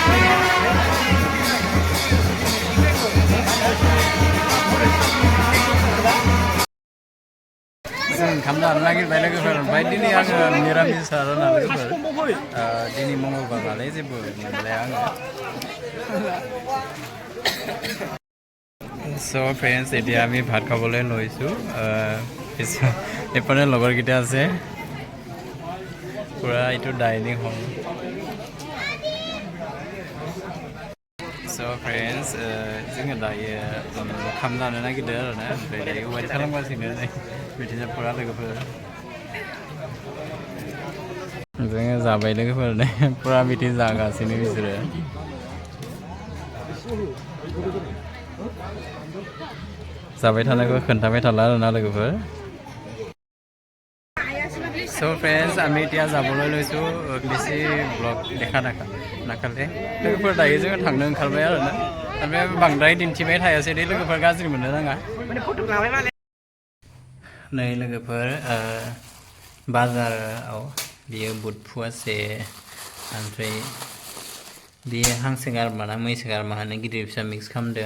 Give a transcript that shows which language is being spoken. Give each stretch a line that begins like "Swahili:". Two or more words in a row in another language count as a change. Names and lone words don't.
Bodo: जों ओंखाम जानो नागिरबाय लोगोफोर ओमफ्राय दिनै आङो निरामिस आरोना लोगोफोर दिनै मंगलबार नालाय जेबो मोनलाया आङो
English: so friends
Assamese: এতিয়া আমি ভাত খাবলৈ লৈছোঁ এইফালে লগৰকেইটা আছে পূৰা এইটো ডাইনিং হল
English: so friends
Bodo: जोङो दायो ओंखाम जानो नागिरदों आरोना ओमफ्राय दायो वेट खालामगासिनो बिदिनो पुरा लोगोफोर जोङो जाबाय लोगोफोर पुरा बिदि जागासिनो बिसोरो जाबाय थानायखौ खोन्थाबाय थाला आरोना लोगोफोर
English: so friends
Assamese: আমি এতিয়া যাবলৈ লৈছোঁ বেছি ব্লগ দেখা নাখালে
Bodo: लोगोफोर दायो जोङो थांनो ओंखारबाय आरोना ओमफ्राय बांद्राय दिन्थिबाय थायासै दे लोगोफोर गाज्रि मोननो नाङा नै लोगोफोर बाजाराव बियो बुट फुवासे ओमफ्राय बियो हांसो गारमा ना मैसो गारमा होनो गिदिर फिसा मिक्स खालामदों